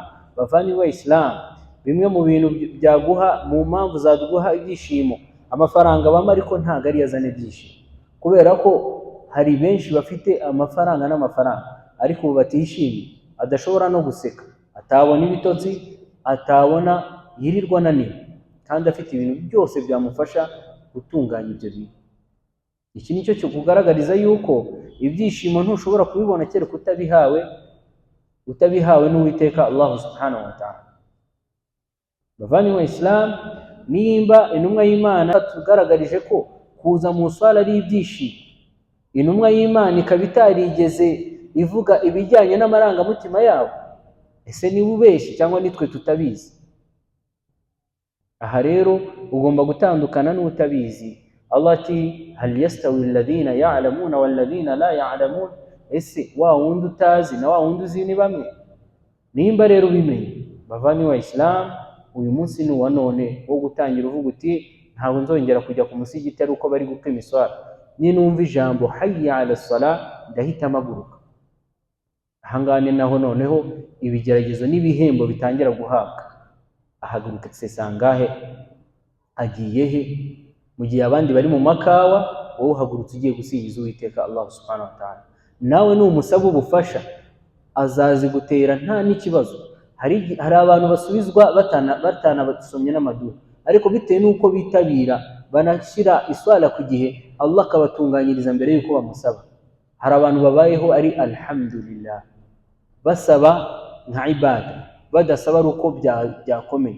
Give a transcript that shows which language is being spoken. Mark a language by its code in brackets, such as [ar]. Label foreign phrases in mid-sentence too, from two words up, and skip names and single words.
[rw] Bavandimwe Islam, bimwe mu bintu byaguha, mu mpamvu zaduha ibyishimo, amafaranga bama, ariko ntabwo ari yazana ibyishimo, kubera ko hari benshi bafite amafaranga n'amafaranga ariko batishimye, adashobora no guseka, atabona ibitotsi, atabona, yirirwa ananiwe, kandi afite ibintu byose byamufasha gutunganya ibyo bintu. Iki nicyo cyo kugaragariza yuko ibyishimo ntushobora kubibona kereka utabihawe n'Uwiteka Allah [ar] سبحانه وتعالى. [rw] Bavandimwe Islam, nimba intumwa y'Imana tugaragarije ko kuza mu swala ari ibyishimo, intumwa y'Imana ikaba itarigeze ivuga ibijyanye n'amarangamutima yabo, ese ni ubeshi cyangwa nitwe tutabizi? Aha rero ugomba gutandukana n'utabizi. [ar] Allah ati هل يستوي الذين يعلمون والذين لا يعلمون, [rw] ese wa wundi utazi na wa wundi uzi ni bamwe? Nimba rero ubimenye, bavandimwe Islam, uyu munsi ni wa none wo gutangira uvuga uti ntabwo nzongera kujya ku musigiti ari uko bari gupima iswala, ninumva ijambo [ar] حي على الصلاة [rw] ndahita mpaguruka. Ahangane naho noneho ibigeragezo n'ibihembo bitangira guhabwa. Ahaguruka sangahe, agiye he? Mu gihe abandi bari mu makawa, wowe uhagurutse ugiye gusingiza Uwiteka Allah [ar] سبحانه وتعالى. [rw] Nawe numusaba ubufasha azazigutera nta n'ikibazo. Hari abantu basubizwa batana basomye n'amadua, ariko bitewe n'uko bitabira banashyira iswala ku gihe, Allah akabatunganyiriza mbere y'uko bamusaba. Hari abantu babayeho ari alhamdulillah, basaba nka ibada, badasaba ari uko byakomeye.